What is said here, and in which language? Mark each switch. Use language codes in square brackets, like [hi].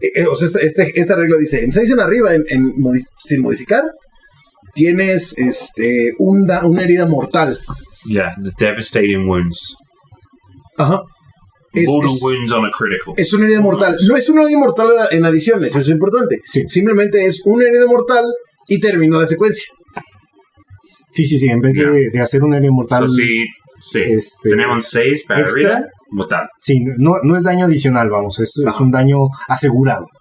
[es] O sea, esta regla dice, en 6 en arriba, sin modificar, tienes una herida mortal. [en] Yeah, the devastating wounds. [es] Ajá. [en] Mortal wounds on a critical. [es] Es una herida mortal. No es una herida mortal en adición, eso es importante. Sí. Simplemente es una herida mortal y termina la secuencia. Sí, en vez de hacer una herida mortal... Sí, tenemos 6 para arriba, mortal. Sí, no es daño adicional, vamos, es un daño asegurado.